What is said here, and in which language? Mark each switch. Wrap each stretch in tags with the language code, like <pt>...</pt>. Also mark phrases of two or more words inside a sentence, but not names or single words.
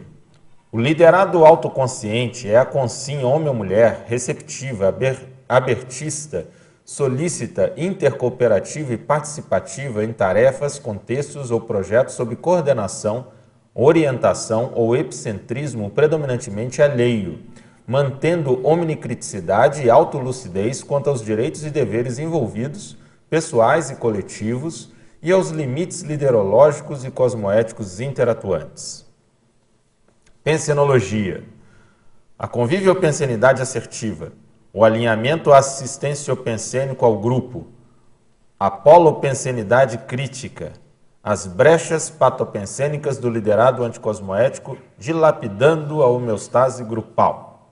<pt>O liderado autoconsciente é a consciência homem ou mulher receptiva, abertista, solícita, intercooperativa e participativa em tarefas, contextos ou projetos sob coordenação, orientação ou epicentrismo predominantemente alheio, mantendo omnicriticidade e autolucidez quanto aos direitos e deveres envolvidos, pessoais e coletivos, e aos limites liderológicos e cosmoéticos interatuantes. Pensenologia. A conviviopensenidade assertiva, o alinhamento assistenciopensênico ao grupo, a polopensenidade crítica, as brechas patopensênicas do liderado anticosmoético, dilapidando a homeostase grupal.</pt>